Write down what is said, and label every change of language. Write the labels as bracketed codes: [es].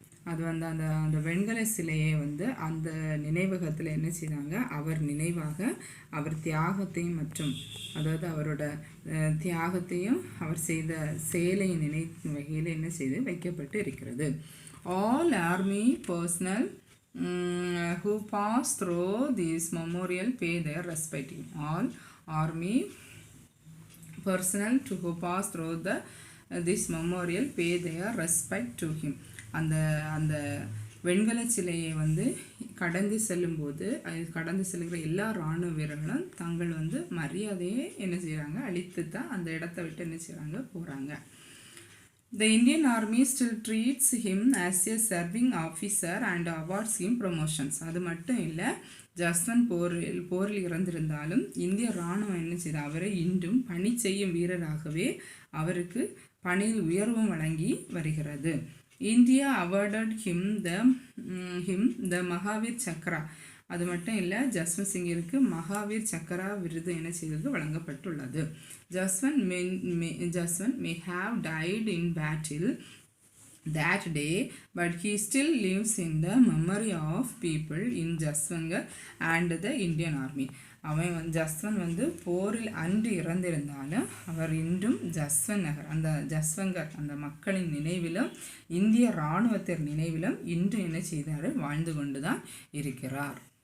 [ta] அது வந்து அந்த அந்த வெண்கல சிலையை வந்து அந்த நினைவகத்தில் என்ன செய்தாங்க, அவர் நினைவாக அவர் தியாகத்தையும் மற்றும் அதாவது அவரோட தியாகத்தையும் அவர் செய்த செயலை நினைக்கும் வகையில் என்ன செய்து வைக்கப்பட்டு இருக்கிறது. [en] All army personnel who pass through this memorial pay their respect. All army personnel to who pass through this memorial pay their respect to him. [ta] அந்த வெண்கல சிலையை வந்து கடந்து செல்லும்போது கடந்து செல்கிற எல்லா இராணுவ வீரர்களும் தங்கள் வந்து மரியாதையை என்ன செய்கிறாங்க, அழித்து தான் அந்த இடத்த விட்டு என்ன செய்கிறாங்க, போகிறாங்க. [en] The Indian Army still treats him as a serving officer and awards him promotions. [ta] அது மட்டும் இல்லை, ஜஸ்வந்த் போரில் இறந்திருந்தாலும் இந்திய இராணுவம் என்ன செய்து அவரை இன்றும் பணி செய்யும் வீரராகவே அவருக்கு பணியில் உயர்வும் வழங்கி வருகிறது. [en] India awarded him the Mahavir Chakra. [ta] அது மட்டும் இல்லை, ஜஸ்வந்த் சிங்கிற்கு மகாவீர் சக்கரா விருது என்ன செய்தது, வழங்கப்பட்டுள்ளது. [en] Jaswant may have died in battle that day, but he still lives in the memory of people in Jaswangar and the Indian Army. [ta] அவன் ஜஸ்வந்த் வந்து போரில் அன்று இறந்திருந்தாலும் அவர் இன்றும் ஜஸ்வந்த் நகர், அந்த ஜஸ்வங்கர் அந்த மக்களின் நினைவிலும் இந்திய இராணுவத்தின் நினைவிலும் இன்று என்ன செய்தார், வாழ்ந்து கொண்டு தான் இருக்கிறார்.